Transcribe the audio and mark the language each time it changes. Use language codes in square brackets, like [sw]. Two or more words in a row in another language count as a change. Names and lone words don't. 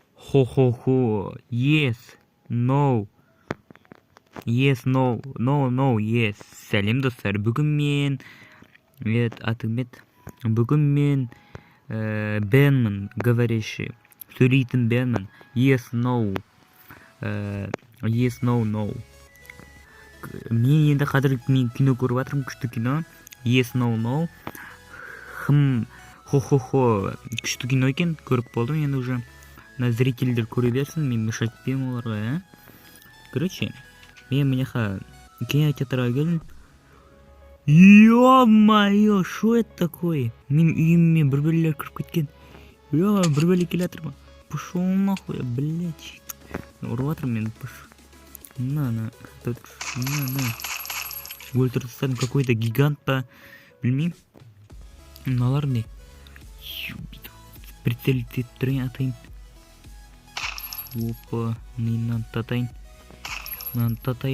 [en] Хо-хо-хо. Yes. No. Yes, no. No, no, yes. [kk] Сәлем достар. Бүгін мен Бүгін мен Бенмін, говорящий. Сөйлейтін Бенмін. [en] Yes, no. Yes, no, no. [kk] Мен енді қазір кино көріп жатырмын, күшті кино. [en] Yes, no, no. Хо-хо-хо. [kk] Күшті кино екен, көріп болдым. Енді уже зрительдер көре берсін, мен мешать етпеймін оларға, Короче, мен мыняқа кинотеатрға келдім. [ru] Ё-моё, шо это такое? [kk] Мен үйіме бір-бірлер кіріп кеткен. Бір-бірлер келатыр ма? [ru] Пошел нахуй, блядь. [kk] Ұрып жатырмын мен. На. Өлтіріп тастадым, [ru] какой-то гигант [kk] па. Білмеймін. Мыналар не? Прицелить етіп тұрайын, атайын. Опа, мынаны татайын.